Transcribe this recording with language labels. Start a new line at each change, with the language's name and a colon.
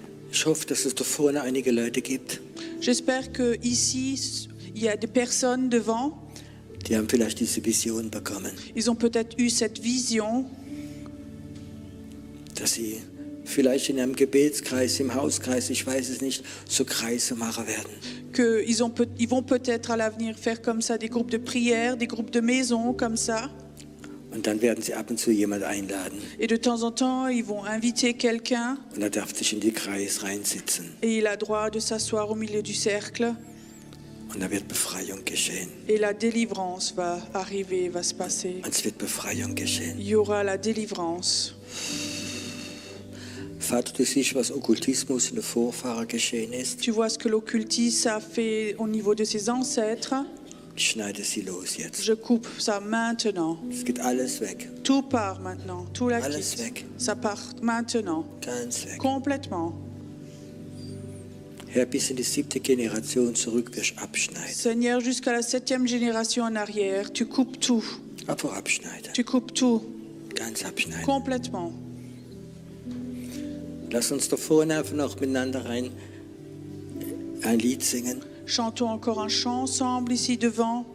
German: Ich hoffe, dass es da vorne einige Leute gibt,
French: J'espère que ici il y a des personnes devant.
German: die haben vielleicht diese Vision bekommen,
French: Ils ont peut-être eu cette vision
German: dass sie vielleicht in einem Gebetskreis, im Hauskreis, ich weiß es nicht, so Kreise machen werden.
French: qu'ils vont peut-être à l'avenir faire comme ça des groupes de prière, des groupes de maison comme ça.
German: Und dann werden sie ab und zu jemand einladen.
French: Et de temps en temps, ils vont inviter quelqu'un
German: Und er darf sich in die Kreis reinsitzen.
French: et il a droit de s'asseoir au milieu du cercle.
German: Und da wird Befreiung geschehen.
French: Et la délivrance va arriver, va se passer.
German: Und es wird Befreiung geschehen.
French: Il y aura la délivrance.
German: Vater, du siehst, was Okkultismus in den Vorfahren geschehen ist.
French: Tu vois ce que l'occultisme a fait au niveau de ses ancêtres.
German: Ich schneide sie los jetzt.
French: Je coupe ça maintenant.
German: Es geht alles weg.
French: Tout part maintenant. Tout la
German: Alles
French: quitte.
German: weg.
French: Ça part maintenant.
German: Ganz weg.
French: Complètement.
German: Herr, bis in die 7. Generation zurück wirst du abschneiden.
French: Seigneur, jusqu'à la 7e génération en arrière, tu coupes tout.
German: Aber abschneiden.
French: Tu coupes tout.
German: Ganz abschneiden.
French: Complètement.
German: Lass uns da vorne einfach noch miteinander ein Lied singen.
French: Chantons encore un chant ensemble ici devant.